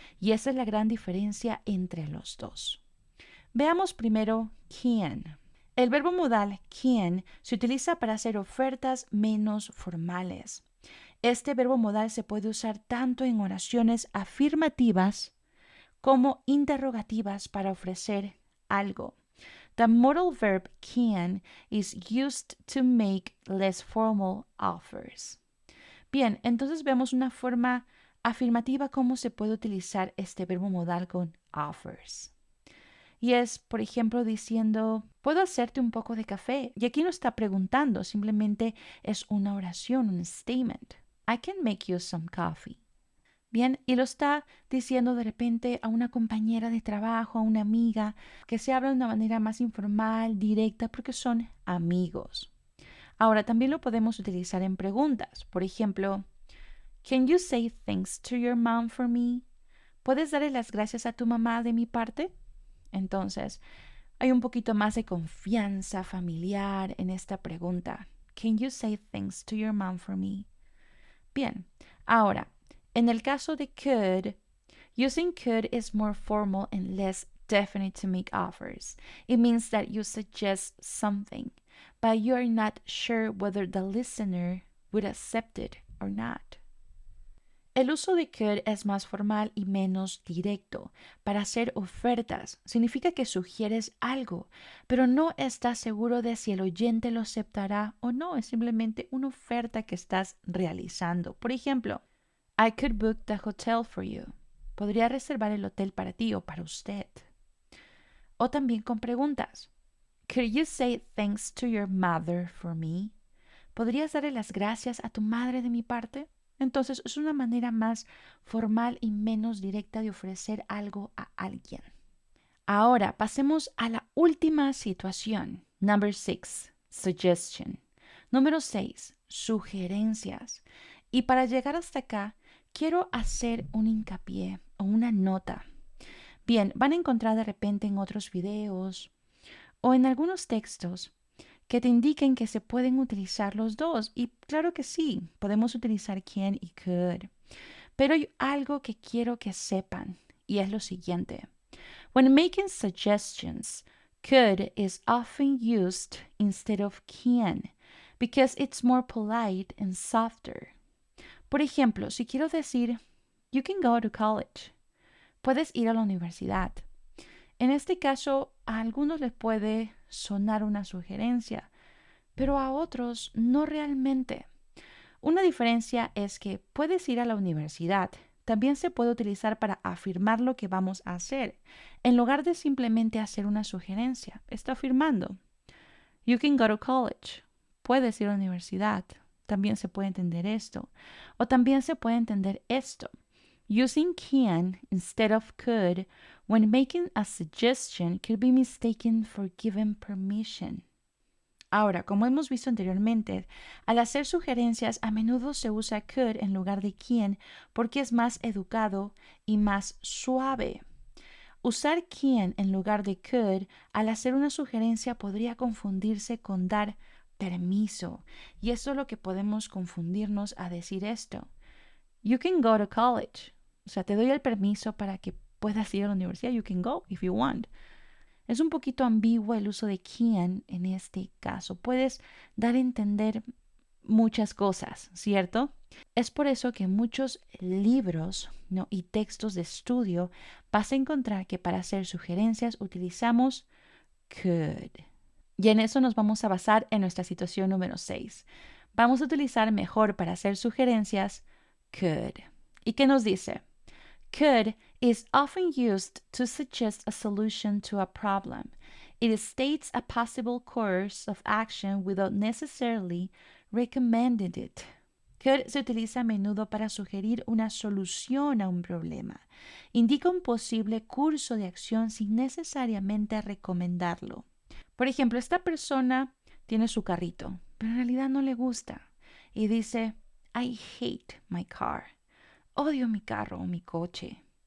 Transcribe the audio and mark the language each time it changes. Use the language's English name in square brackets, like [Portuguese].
[Spanish] Y esa es la gran diferencia entre los dos. Veamos primero can. El verbo modal can se utiliza para hacer ofertas menos formales. Este verbo modal se puede usar tanto en oraciones afirmativas como interrogativas para ofrecer algo. [English] The modal verb can is used to make less formal offers. [Spanish] Bien, entonces vemos una forma afirmativa cómo se puede utilizar este verbo modal con offers. Y es, por ejemplo, diciendo, ¿puedo hacerte un poco de café? Y aquí no está preguntando, simplemente es una oración, un statement. [English] I can make you some coffee. [Spanish] Bien, y lo está diciendo de repente a una compañera de trabajo, a una amiga, que se habla de una manera más informal, directa, porque son amigos. Ahora, también lo podemos utilizar en preguntas. Por ejemplo, [English] Can you say thanks to your mom for me? [Spanish] ¿Puedes darle las gracias a tu mamá de mi parte? Entonces, hay un poquito más de confianza familiar en esta pregunta. [English] Can you say thanks to your mom for me? [Spanish] Bien, ahora, en el caso de could, [English] using could is more formal and less definite to make offers. It means that you suggest something, but you are not sure whether the listener would accept it or not. [Spanish] El uso de could es más formal y menos directo. Para hacer ofertas significa que sugieres algo, pero no estás seguro de si el oyente lo aceptará o no. Es simplemente una oferta que estás realizando. Por ejemplo, [English] I could book the hotel for you. [Spanish] Podría reservar el hotel para ti o para usted. O también con preguntas. [English] Could you say thanks to your mother for me? [Spanish] ¿Podrías darle las gracias a tu madre de mi parte? Entonces es una manera más formal y menos directa de ofrecer algo a alguien. Ahora pasemos a la última situación. [English] Number 6, suggestion. [Spanish] Número 6, sugerencias. Y para llegar hasta acá, quiero hacer un hincapié o una nota. Bien, van a encontrar de repente en otros videos o en algunos textos que te indiquen que se pueden utilizar los dos. Y claro que sí, podemos utilizar can y could. Pero hay algo que quiero que sepan y es lo siguiente. [English] When making suggestions, could is often used instead of can because it's more polite and softer. [Spanish] Por ejemplo, si quiero decir, [English] you can go to college. [Spanish] Puedes ir a la universidad. En este caso, a algunos les puede sonar una sugerencia, pero a otros no realmente. Una diferencia es que puedes ir a la universidad. También se puede utilizar para afirmar lo que vamos a hacer, en lugar de simplemente hacer una sugerencia. Está afirmando. [English] You can go to college. [Spanish] Puedes ir a la universidad. También se puede entender esto. O también se puede entender esto. [English] Using can instead of could when making a suggestion could be mistaken for giving permission. [Spanish] Ahora, como hemos visto anteriormente, al hacer sugerencias a menudo se usa could en lugar de can porque es más educado y más suave. Usar can en lugar de could al hacer una sugerencia podría confundirse con dar permiso. Y eso es lo que podemos confundirnos a decir esto. [English] You can go to college. [Spanish] O sea, te doy el permiso para que puedas ir a la universidad. [English] You can go if you want. [Spanish] Es un poquito ambiguo el uso de can en este caso. Puedes dar a entender muchas cosas, ¿cierto? Es por eso que en muchos libros, ¿no?, y textos de estudio vas a encontrar que para hacer sugerencias utilizamos could. Y en eso nos vamos a basar en nuestra situación número 6. Vamos a utilizar mejor para hacer sugerencias could. ¿Y qué nos dice? [English] Could is often used to suggest a solution to a problem. It states a possible course of action without necessarily recommending it. [Spanish] Could se utiliza a menudo para sugerir una solución a un problema. Indica un posible curso de acción sin necesariamente recomendarlo. Por ejemplo, esta persona tiene su carrito, pero en realidad no le gusta. Y dice, [English] I hate my car. [Spanish] Odio mi carro o mi coche.